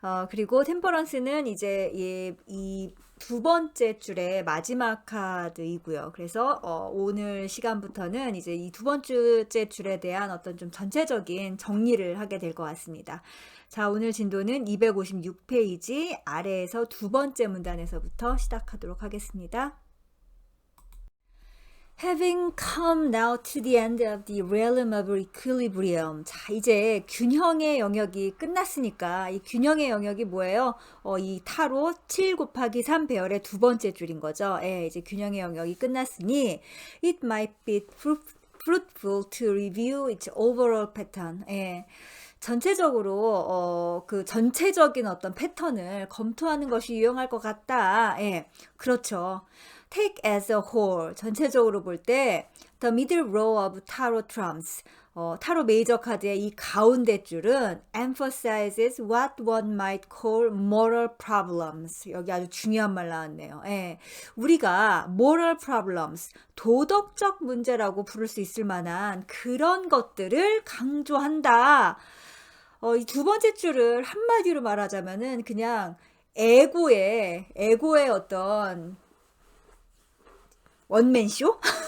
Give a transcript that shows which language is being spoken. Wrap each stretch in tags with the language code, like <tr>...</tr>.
<ko>그리고 템퍼런스는 이제 이 두 번째 줄의 마지막 카드이고요. 그래서 오늘 시간부터는 이제 이 두 번째 줄에 대한 어떤 좀 전체적인 정리를 하게 될 것 같습니다. 자, 오늘 진도는 256페이지 아래에서 두 번째 문단에서부터 시작하도록 하겠습니다.</ko> <en>Having come now to the end of the realm of equilibrium.</en> <ko>자, 이제 균형의 영역이 끝났으니까 이 균형의 영역이 뭐예요? 이 타로 7 곱하기 3 배열의 두 번째 줄인 거죠. 예, 이제 균형의 영역이 끝났으니</ko> <en>it might be fruitful to review its overall pattern.</en> <ko>예. 전체적으로 그 전체적인 어떤 패턴을 검토하는 것이 유용할 것 같다. 예, 그렇죠.</ko> <en>Take as a whole,</en> <ko>전체적으로 볼 때</ko> <en>the middle row of tarot trumps,</en> <ko>타로 메이저 카드의 이 가운데 줄은</ko> <en>emphasizes what one might call moral problems.</en> <ko>여기 아주 중요한 말 나왔네요. 예, 우리가 moral problems, 도덕적 문제라고 부를 수 있을 만한 그런 것들을 강조한다. 이 두 번째 줄을 한마디로 말하자면은 그냥 에고의 어떤 원맨쇼?</ko>